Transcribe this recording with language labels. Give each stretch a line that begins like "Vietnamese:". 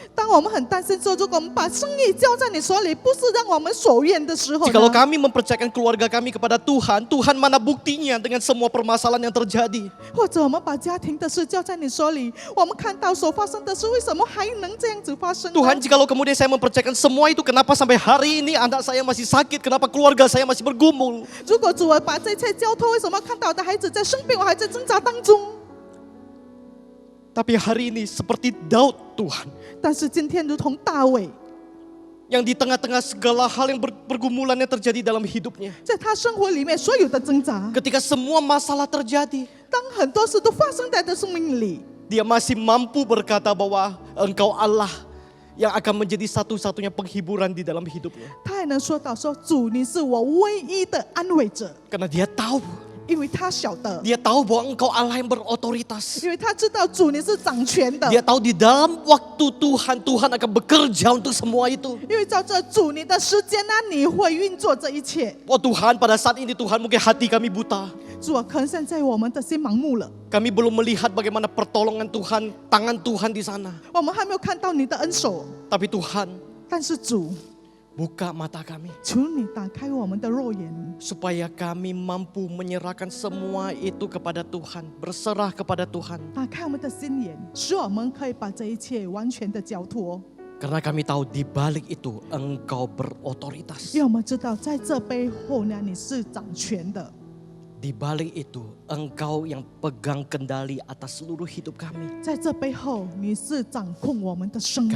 Chinese: 当我们很担心说，如果我们把生意交在你手里，不是让我们所愿的时候呢，
Indonesian: Jikalau kami mempercayakan keluarga kami kepada Tuhan, Tuhan mana buktinya dengan semua permasalahan yang terjadi?
Chinese: 或者我们把家庭的事交在你手里，我们看到所发生的事，为什么还能这样子发生呢？
Indonesian: Tuhan, jikalau kemudian saya mempercayakan semua itu, kenapa sampai hari ini anak saya masih sakit? Kenapa keluarga saya masih bergumul?
Chinese: 如果主啊把这一切交托，为什么看到我的孩子在生病，我还在挣扎当中？
Indonesian: Tapi hari ini seperti Daud Tuhan,
Chinese: 但是今天如同大卫，
Indonesian: yang di tengah-tengah segala hal yang pergumulan yang terjadi dalam hidupnya.
Chinese: 在他生活里面所有的挣扎，
Indonesian: Ketika semua masalah terjadi,
Chinese: 当很多事都发生在他的生命里，
Indonesian: dia masih mampu berkata bahwa Engkau Allah yang akan menjadi satu-satunya penghiburan di dalam hidupnya.
Chinese: 他还能说到说主，你是我唯一的安慰者，
Indonesian: Karena dia tahu,
Chinese: 因为他晓得，
Indonesian: dia tahu bahwa Engkau Allah yang berotoritas.
Chinese: 因为他知道主你是掌权的，
Indonesian: Dia tahu di dalam waktu Tuhan akan bekerja untuk semua itu.
Chinese: 因为照着主你的时间呢，你会运作这一切。
Indonesian: Oh Tuhan, pada saat ini Tuhan mungkin hati kami buta.
Chinese: 主啊，可能现在我们的心盲目了，
Indonesian: Kami belum melihat bagaimana pertolongan Tuhan, tangan Tuhan di sana.
Chinese: 我们还没有看到你的恩手。
Indonesian: Tapi Tuhan,
Chinese: 但是主，
Indonesian: buka mata kami
Chinese: 求你打开我们的肉眼，
Indonesian: supaya kami mampu menyerahkan semua itu kepada Tuhan, berserah kepada Tuhan.
Chinese: 打开我们的心眼，使我们可以把这一切完全的交托。
Indonesian: Karena kami tahu di balik itu Engkau berotoritas.
Chinese: 因为我们知道，在这背后呢，你是掌权的。
Indonesian: Di balik itu Engkau yang pegang kendali atas seluruh hidup kami.
Chinese: 在这背后，你是掌控我们的生命，